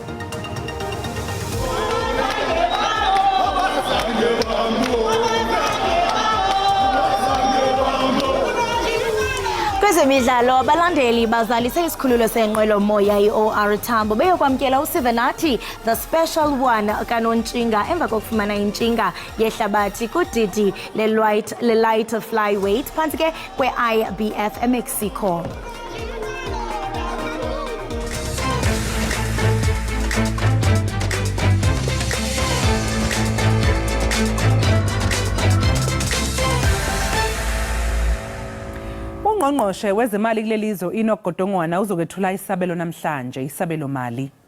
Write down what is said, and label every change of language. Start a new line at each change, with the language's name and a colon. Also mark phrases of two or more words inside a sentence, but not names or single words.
Xhosa: Kwezemidlalo abalandeli bazalise isikhululo senqwelo moya iOR Tambo beyokwamkela uSivenathi
English: the special one
Xhosa: kanontshinga emva kokufumana intshinga yehlabathi kudidi le-light flyweight phantsi ke kwe-IBF eMexico.
Zulu: Ungqongqoshe wezemali kulelizwe uIndaba uzokwethula isabelo namhlanje, isabelo mali.